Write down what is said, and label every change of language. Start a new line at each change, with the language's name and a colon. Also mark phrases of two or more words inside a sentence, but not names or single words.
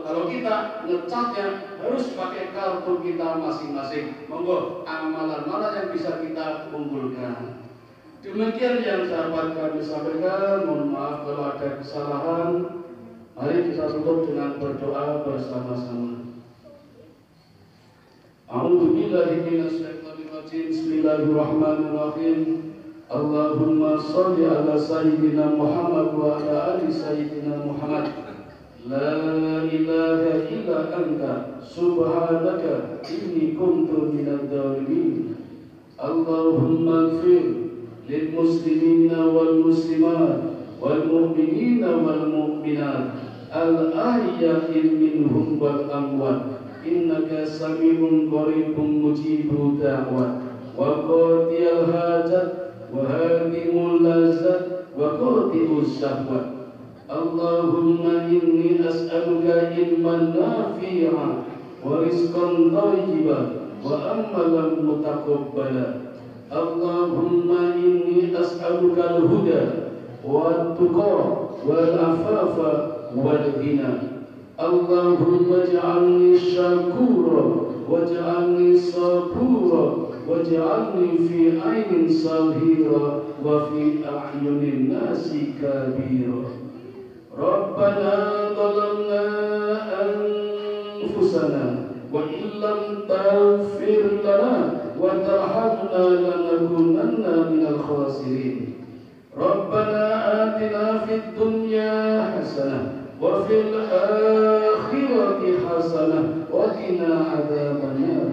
Indonesian: Kalau kita ngecasnya harus pakai kartu kita masing-masing. Monggo, amalan mana yang bisa kita kumpulkan. Demikian yang sahabat kami sampaikan. Mohon maaf kalau ada kesalahan. Mari kita tutup dengan berdoa bersama-sama.
Arabic: أعوذ بالله من الشيطان الرجيم. بسم الله الرحمن الرحيم. اللهم صل على سيدنا محمد وعلى آل سيدنا محمد. لا إله إلا أنت سبحانك إني كنت من الظالمين. اللهم اغفر للمسلمين والمسلمات والمؤمنين والمؤمنات الأحياء منهم والأموات. إنك سميع قريب مجيب الدعوات وقاضي الحاجات وهادم اللذات وقاطع الشهوات. اللهم إني أسألك علما نافعا ورزقا طيبا وعملا متقبلا. اللهم إني أسألك الهدى والتقى والعفاف والغنى. اللهم اجعلني شكورا واجعلني صبورا واجعلني في عيني صغيرا وفي أعين الناس كبيرا. ربنا ظلمنا أنفسنا وإن لم تغفر لنا وترحمنا لنكونن من الخاسرين. ربنا آتنا في الدنيا حسنة وفي الآخرة حسنة وقنا عذاب النار.